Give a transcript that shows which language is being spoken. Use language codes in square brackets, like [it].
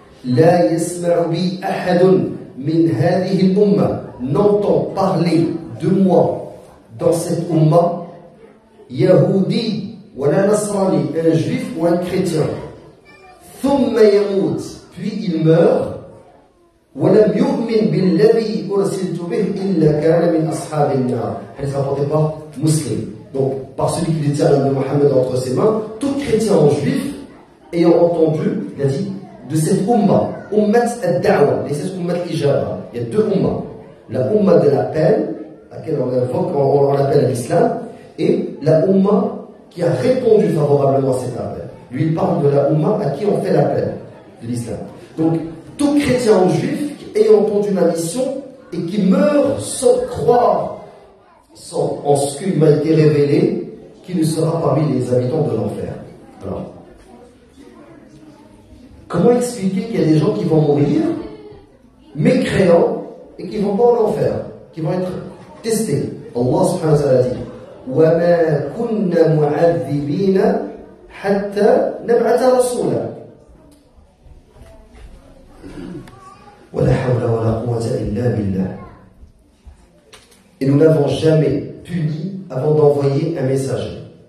[ar] La yasma'u bi ahadun min hadhihi al-umma, [fr] n'entend parler de moi dans cette umma Yahudi ou un Nasrani, un juif ou un chrétien. [ar] Thumma yamut, [fr] puis il meurt. [ar] ولم يؤمن بالذي أرسلت به إلا كان من أصحاب النار. [fr] Hadith rapporté par Muslim. Donc, par celui qui détient l'âme de Mohammed entre ses mains, tout chrétien ou juif ayant entendu, il a dit, de cette umma al-da'wa, et c'est umma al-ijaba. Il y a deux ummas. La umma de l'appel laquelle on invoque, on l'appelle l'islam, et la Ummah qui a répondu favorablement à cet appel. Lui, il parle de la Ummah à qui on fait l'appel de l'islam. Donc, tout chrétien ou juif ayant entendu ma mission et qui meurt sans croire en ce qui m'a été révélé, qui ne sera parmi les habitants de l'enfer. Alors, comment expliquer qu'il y a des gens qui vont mourir, mécréants, et qui vont pas en enfer, qui vont être testés? [ar] Allah subhanahu wa ta'ala dit وَمَا كُنَّا مُعَذِّبِينَ حَتَّى نَبْعَثَ رَسُولًا وَلَا حَوْلَ وَلَا قُوَّةَ إِلَّا بِاللَّهِ. [fr] Et nous n'avons jamais puni avant d'envoyer un messager.